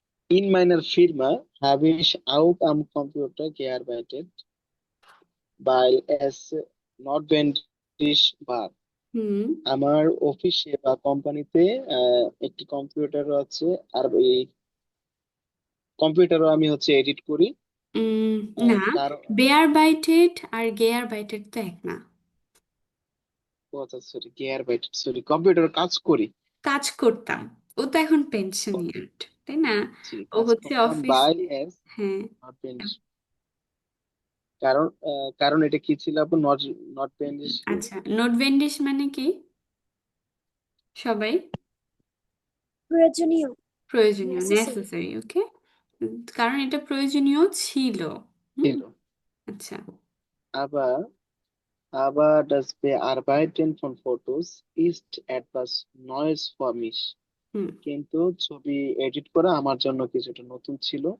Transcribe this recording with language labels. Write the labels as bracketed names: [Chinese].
[German] In meiner Firma habe ich auch am Computer gearbeitet, weil es notwendig war. হুম [Bangla] আমার অফিসে বা কোম্পানিতে একটি কম্পিউটার আছে, আর এই কম্পিউটারও আমি এডিট করি। উম, না, কারণ বেয়ার বাইটেড আর গেয়ার বাইটেড তো এক না। সরি, সরি, কম্পিউটার কাজ করি। কাজ করতাম, ও তো এখন পেনশনিয়ার্ড, তাই না? জি, ও কাজ হচ্ছে করতাম বাই অফিসে। এস হ্যাঁ, নট পেন্ডিশ। কারণ কারণ এটা কি ছিল আপু? নট নট পেন্ডিশ কি? আচ্ছা, নোট ভেন্ডিস মানে কি সবাই? প্রয়োজনীয় প্রয়োজনীয়, নেসেসারি নেসেসারি, ওকে। কারণ এটা প্রয়োজনীয় ছিল। হুম, ছিল। আচ্ছা। [German] Aber das Bearbeiten von Fotos ist etwas Neues für mich. হুম, [Bangla] কিন্তু ছবি এডিট করা আমার জন্য কিছুটা নতুন ছিল।